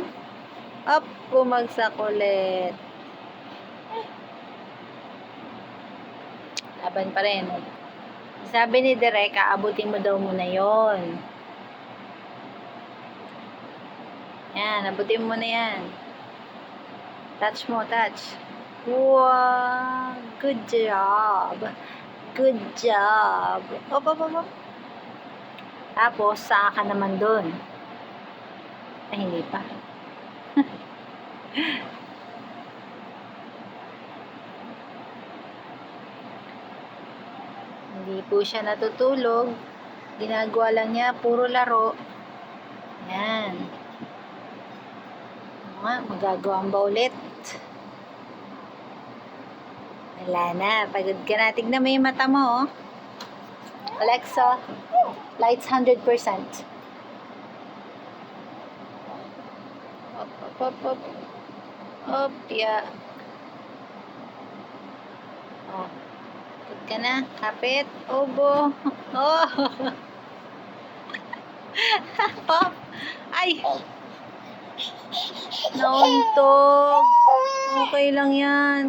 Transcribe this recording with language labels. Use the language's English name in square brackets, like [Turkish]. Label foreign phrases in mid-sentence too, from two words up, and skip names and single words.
[Filipino] Op! Bumagsak ulit. Laban pa rin. Sabi ni Direk, aabutin mo daw muna yon. Yan, abutin mo na yan. Touch mo, touch. Wow! [English] Good job. Good job. [Filipino] Op, op, op, op. Tapos, saan ka naman dun? Ay, hindi pa. Hindi po siya natutulog. Ginagawa lang niya, puro laro. Yan. Magagawa ba ulit? Wala na. Pagod ka na. Tignan mo yung mata mo, oh. [English] Alexa, lights 100%. [Filipino] Op, op, op, op. Op, yeah. Oh. Kapit ka na. Kapit. Obo. Oh. Pop. Ay. Nauntog. Okay lang yan.